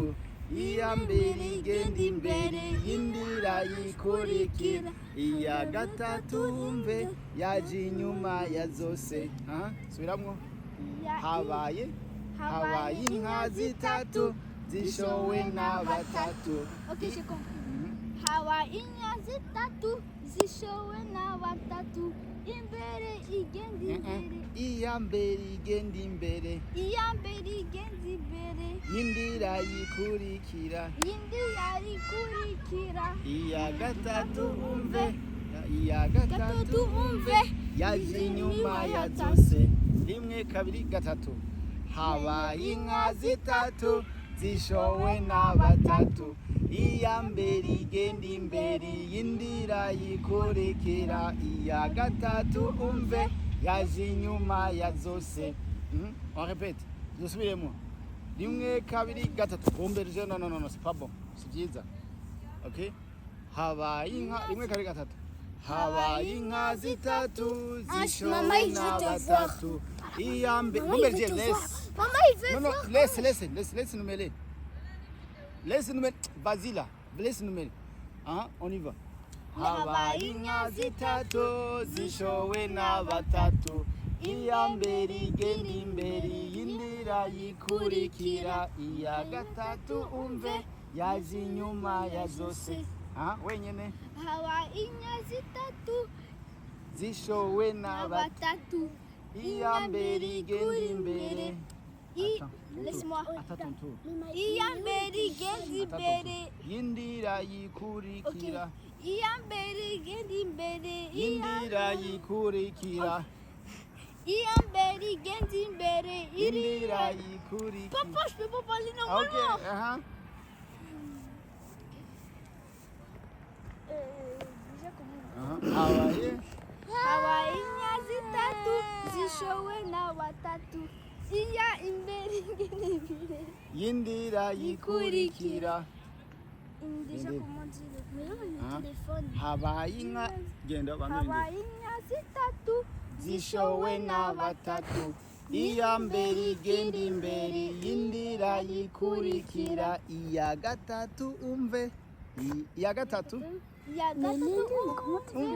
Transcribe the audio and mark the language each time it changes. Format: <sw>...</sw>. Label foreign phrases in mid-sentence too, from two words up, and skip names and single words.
<rn>Iya mbere igenda imbere. Yindi irayikurikira. Iya gatatu umve. Yaje inyuma ya zose. Subiramo. Habaye inka zitatu. Zishowe na batatu.</rn> <fr>Ok, j'ai compris.</fr> <rn>Habaye inka zitatu. Zishowe na batatu. Imbere igenda imbere. Iya mbere igenda imbere. Iya mbere igenda imbere. Yindi irayikurikira. Yindi irayikurikira. Iya gatatu umve. Yaje inyuma ya zose. Rimwe kabiri gatatu. Habaye inka zitatu. Zishowe na batatu. Iya mbere igenda imbere. Yindi irayikurikira. Iya gatatu umve. Yaje inyuma ya zose.</rn> <fr>On répète.</fr> <rn>Dusubiremo. Rimwe kabiri gatatu.</rn> <fr>Umberje non, c'est pas bon. C'est byiza. OK?</fr> <rn>Habaye inka rimwe kabiri gatatu. Habaye inka zitatu. Zishowe na batatu. Iya mbere. Umberje laisse.</rn> <fr>Maman, il veut Non, laisse nous mêler. Vas-y là. Laisse nous mêler. On y va.</fr> <rn>Habaye inka zitatu. Zishowe na batatu. Iya mbere igenda imbere. Yindi irayikurikira. Iya gatatu umve. Yaje inyuma ya zose. Wenyine. Habaye inka zitatu. Zishowe na batatu. Iya mbere igenda imbere.</rn> <fr>Laisse-moi. Attends ton tour.</fr> <rn>Iya mbere igenda imbere. Yindi irayikurikira. Iya mbere igenda imbere. Yindi irayikurikira. Iya mbere igenda imbere indira yikurikira.</rn> <fr>Papa, je peux pas parler Okay, normalement.</fr> <rn>Habaye. Habaye inka zitatu zishowe na batatu. Iya imbere igenda imbere. Yindira yikurikira.</rn> <fr>Déjà comment dire? Mais là, le téléphone.</fr> <rn>Habaye inka genda bandurinde. Habaye inka zitatu Zishowe na batatu. Iya mbere igenda imbere yindira yikurikira. Iya gatatu umve. Iya gatatu ya gatatu</rn>